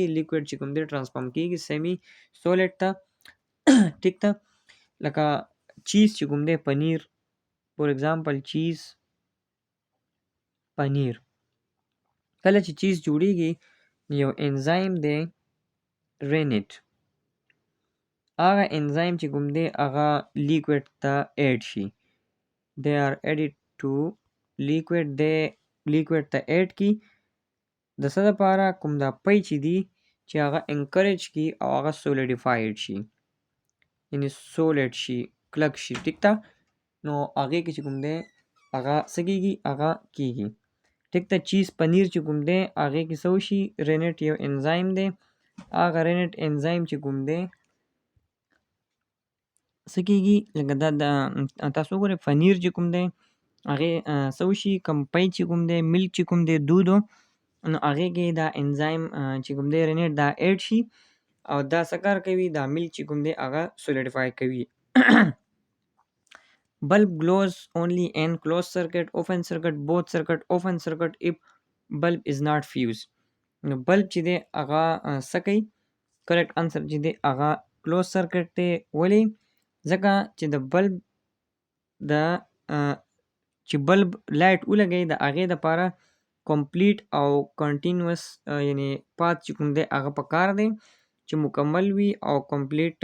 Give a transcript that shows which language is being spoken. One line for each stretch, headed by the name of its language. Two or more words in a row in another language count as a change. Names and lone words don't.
Pashto: لیکوډ چې کوم دی ټرانسفارم کیږي
English: semi solid
Pashto: ته. ټیک ته، لکه چیز چې کوم دی پنیر،
English: for example
Pashto: چیز، پنیر. کله چې چیز جوړیږي یو انزایم دی رینیټ، هغه انزایم چې کوم دی هغه لیکوډ ته ایډ شي.
English: they are added to liquid.
Pashto: دی لیکوډ ته ایډ کی د څه دپاره؟ کوم دا پی چې دی چې هغه انکریج کی او هغه سولیډیفاید شي، یعنی سولډ شي، کلک شي. ټیک ته، نو هغې کې چې کوم دی هغه څه کیږي؟ هغه کیږي. ټیک ته، چیز پنیر چې کوم دی هغې کې څه وشي؟ رینیټ یو انزایم دی، هغه رینیټ انزایم چې کوم دی څه کیږي؟ لکه دا تاسو وګورئ پنیر چې کوم دی هغې څه وشي؟ کوم پی چې کوم دی ملک چې کوم دی دودو، نو هغې کې دا انزایم چې کوم دی رینیټ دا ایډ شي او دا څه کار کوي؟ دا ملک چې کوم دی هغه سولیډیفای کوي.
English: bulb glows only in closed circuit, open circuit, both circuit, open circuit if bulb is not fused.
Pashto: نو بلب چې دی هغه څه کوي؟
English: correct answer
Pashto: چې دی هغه
English: closed circuit
Pashto: دی. ولې؟ ځکه چې د بلب چې
English: bulb light
Pashto: ولګوي د هغې دپاره کمپلیټ او کنټینوس یعنی پات چې کوم دی هغه پکار دی چې مکمل وي او کمپلیټ.